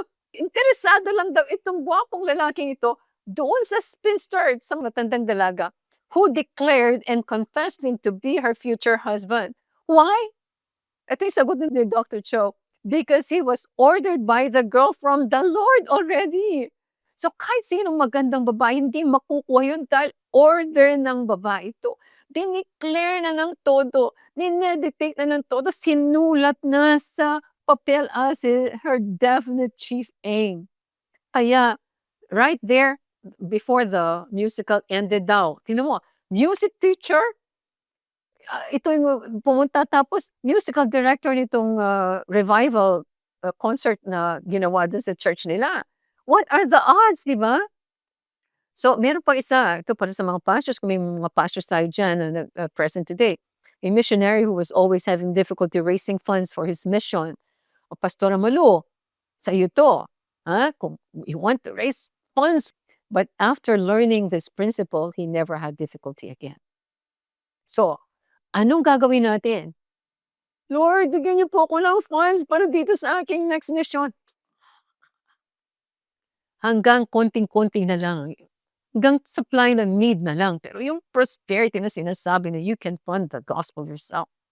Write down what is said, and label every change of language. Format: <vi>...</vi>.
<tl>Interesado lang daw itong gwapong lalaking ito doon sa spinster, sa matandang dalaga,</tl> <en>who declared and confessed him to be her future husband. Why?</en> <tl>Ito yung sagot ni Dr. Cho.</tl> <en>Because he was ordered by the girl from the Lord already.</en> <tl>So kahit sinong magandang babae, hindi makukuha yun dahil order ng babae ito. Dineclare na ng todo, dinedictate na ng todo, sinulat na sa papel</tl> <en>as her definite chief aim.</en> <tl>Kaya,</tl> <en>right there, before the musical ended</en> <tl>daw, tingnan mo, music teacher, ito yung pumunta tapos musical director nitong revival concert na ginawa dun sa church nila.</tl> <en>What are the odds,</en> <tl>di ba? So, meron pa isa, ito para sa mga pastors, kung may mga pastors tayo dyan na present today.</tl> <en>A missionary who was always having difficulty raising funds for his mission.</en> <tl>O Pastora Malu, sa iyo to. Kung</tl> <en>you want to raise funds. But after learning this principle, he never had difficulty again.</en> <tl>So, anong gagawin natin? "Lord, bigyan niyo po ako ng funds para dito sa aking next mission." Hanggang konting-konti na lang. Hanggang supply ng need na lang. Pero yung</tl> <en>prosperity</en> <tl>na sinasabi na</tl> <en>you can fund the gospel yourself.</en>